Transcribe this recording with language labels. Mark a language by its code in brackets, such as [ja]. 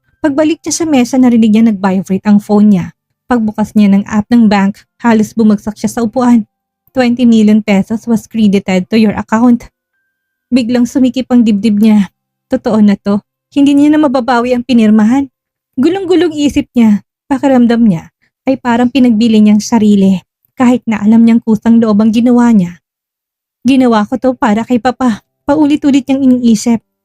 [tl] Pagbalik niya sa mesa, narinig niya nag-vibrate ang phone niya. Pagbukas niya ng app ng bank, halos bumagsak siya sa upuan. [en] 20 million pesos was credited to your account. [tl] Biglang sumikip ang dibdib niya. Totoo na to, hindi niya na mababawi ang pinirmahan. Gulong-gulong isip niya, pakiramdam niya, ay parang pinagbili niyang sarili. Kahit na alam niyang kusang loob ang ginawa niya. Ginawa ko to para kay Papa, paulit-ulit niyang iniisip.